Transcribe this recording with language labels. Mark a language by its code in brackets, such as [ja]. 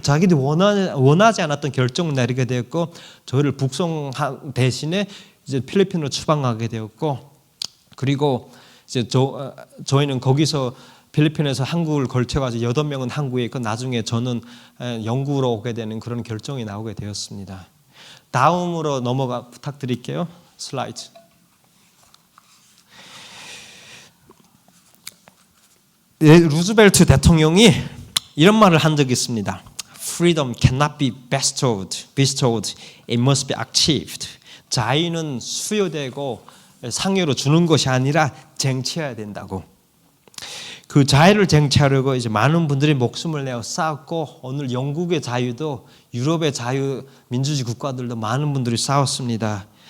[ko] 자기들이 원하지 않았던 결정을 내리게 되었고 저희를 북송한 대신에 이제 필리핀으로 추방하게 되었고 그리고 이제 저희는 거기서 필리핀에서 한국을 걸쳐가지고 8명은 한국에 있고 나중에 저는 영국으로 오게 되는 그런 결정이 나오게 되었습니다. 다음으로 부탁드릴게요. 슬라이드. 루즈벨트 대통령이 이런 말을 한 적이 있습니다. [en] Freedom cannot be bestowed. It must be achieved. [ko] 자유는 수여되고 상여로 주는 것이 아니라 쟁취해야 된다고. 그 자유를 쟁취하려고 이제 많은 분들이 목숨을 내어 싸웠고 오늘 영국의 자유도 유럽의 자유 민주주의 국가들도 많은 분들이 싸웠습니다.